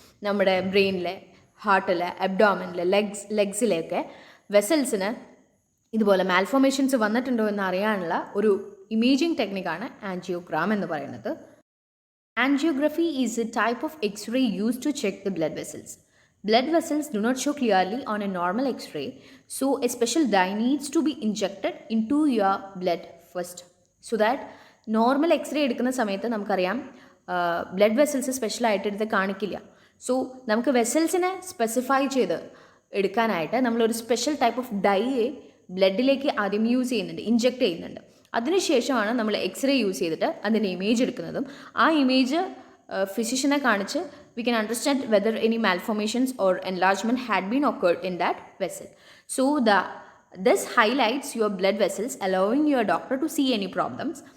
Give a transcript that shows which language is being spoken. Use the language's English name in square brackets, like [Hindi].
[Malayalam] നമ്മുടെ ബ്രെയിനിലെ, ഹാർട്ടിലെ, അബ്ഡോമനിലെ, ലെഗ്സിലെയൊക്കെ വെസൽസിന് ഇതുപോലെ മാൽഫോർമേഷൻസ് വന്നിട്ടുണ്ടോ എന്ന് അറിയാനുള്ള ഒരു ഇമേജിംഗ് ടെക്നിക്കാണ് ആൻജിയോഗ്രാം എന്ന് പറയുന്നത്. [English] Angiography is a type of X-ray use to check the blood vessels. Blood vessels do not show clearly on a normal X-ray, so a special dye needs to be injected into your blood first. So that normal X-ray [Malayalam] എടുക്കുന്ന സമയത്ത് നമുക്കറിയാം blood vessels സ്പെഷ്യലായിട്ട് എടുത്ത് കാണിക്കില്ല. So നമുക്ക് വെസൽസിനെ specify ചെയ്ത് എടുക്കാനായിട്ട് നമ്മളൊരു സ്പെഷ്യൽ ടൈപ്പ് ഓഫ് ഡൈയെ ബ്ലഡിലേക്ക് ആദ്യം യൂസ് ചെയ്യുന്നുണ്ട്, ഇഞ്ചെക്ട് ചെയ്യുന്നുണ്ട്. അതിനുശേഷമാണ് നമ്മൾ എക്സ്റേ യൂസ് ചെയ്തിട്ട് അതിൻ്റെ ഇമേജ് എടുക്കുന്നതും ആ ഇമേജ് physician കാണിച്ച് [English] we can understand whether any malformations or enlargement had been occurred in that vessel. So this highlights your blood vessels, allowing your doctor to see any problems.